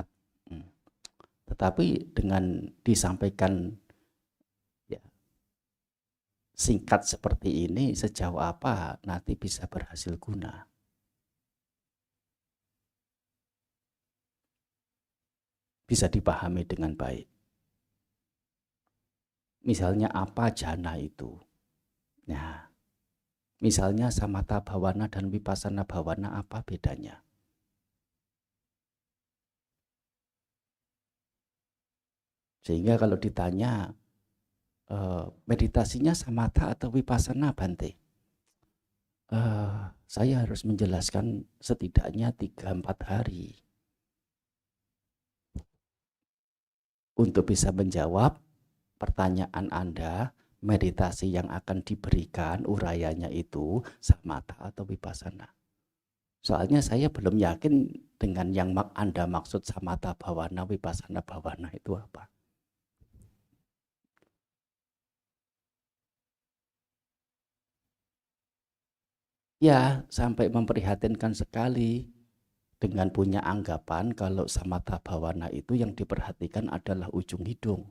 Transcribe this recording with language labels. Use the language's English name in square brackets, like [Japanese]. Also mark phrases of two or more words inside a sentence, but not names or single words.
[Indonesian] Tetapi dengan disampaikan ya singkat seperti ini, sejauh apa nanti bisa berhasil guna. Bisa dipahami dengan baik. Misalnya apa jhana itu? Nah, misalnya [Pali] samatha bhavana [Indonesian] dan [Pali] vipassana bhavana, [Indonesian] apa bedanya? Sehingga kalau ditanya meditasinya samatha atau vipassana, Bante, saya harus menjelaskan setidaknya 3-4 hari untuk bisa menjawab pertanyaan Anda. Meditasi yang akan diberikan urayanya itu samatha atau vipassana. Soalnya saya belum yakin dengan yang Anda maksud [Pali] samatha bhavana, vipassana bhavana [Indonesian] itu apa. Ya, sampai memprihatinkan sekali dengan punya anggapan kalau [Pali] samatha bhavana [Indonesian] itu yang diperhatikan adalah ujung hidung.